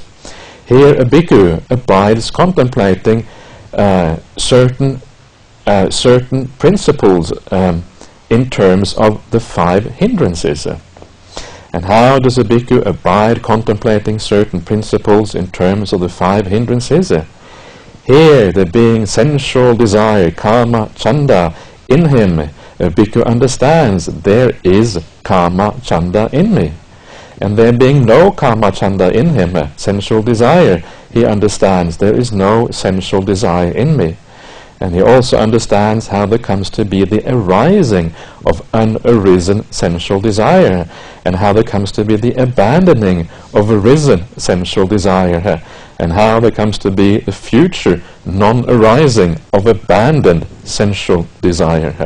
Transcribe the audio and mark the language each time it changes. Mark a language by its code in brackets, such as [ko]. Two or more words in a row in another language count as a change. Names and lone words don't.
[en] Here a bhikkhu abides contemplating certain principles in terms of the five hindrances. And how does a bhikkhu abide contemplating certain principles in terms of the five hindrances? Here, there being sensual desire, [pi] kama, chanda, [en] in him, a bhikkhu understands there is [pi] kama, chanda [en] in me. And there being no [pi] kama, chanda [en] in him, sensual desire, he understands there is no sensual desire in me. And he also understands how there comes to be the arising of unarisen sensual desire, and how there comes to be the abandoning of arisen sensual desire, and how there comes to be the future non-arising of abandoned sensual desire.